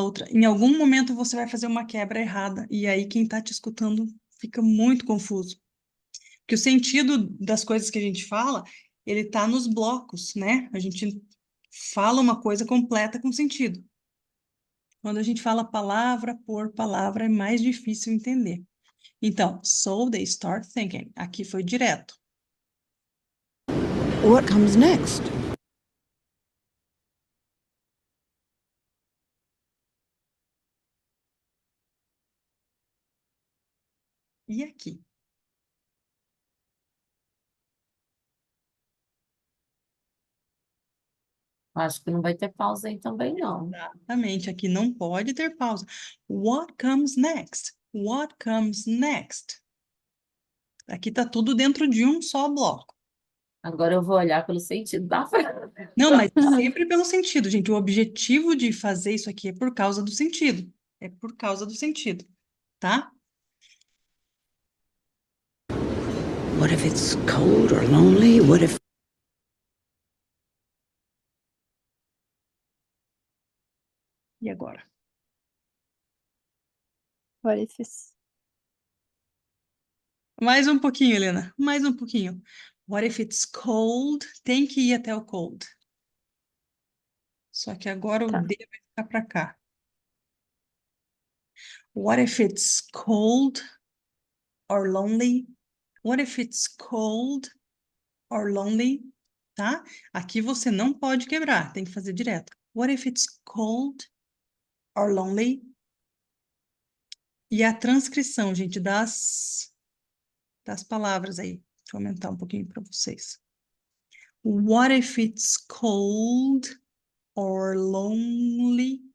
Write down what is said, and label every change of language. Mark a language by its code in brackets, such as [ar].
[pt] Em algum momento você vai fazer uma quebra errada, e aí quem está te escutando fica muito confuso. Porque o sentido das coisas que a gente fala, ele está nos blocos, né? A gente fala uma coisa completa com sentido. Quando a gente fala palavra por palavra, é mais difícil entender. [en] Então, so they start thinking. [pt] Aqui foi direto. [en] what comes next? [pt] E aqui? Acho que não vai ter pausa aí também, não. Exatamente, aqui não pode ter pausa. [en] What comes next? What comes next? [pt] Aqui tá tudo dentro de um só bloco. Agora eu vou olhar pelo sentido da frase. Não, mas sempre pelo sentido, gente. O objetivo de fazer isso aqui é por causa do sentido. É por causa do sentido, tá? [en] What if it's cold or lonely? What if [pt] E agora? [en] What if it's... [pt] Mais um pouquinho, Helena. Mais um pouquinho. [en] What if it's cold? [pt] Tem que ir até o cold. Só que agora o Tá. D vai ficar para cá. [en] What if it's cold or lonely? What if it's cold or lonely? [pt] Tá? Aqui você não pode quebrar, tem que fazer direto. [en] What if it's cold or lonely? [pt] E a transcrição, gente, das palavras aí. Deixa eu aumentar um pouquinho para vocês. [en] What if it's cold or lonely?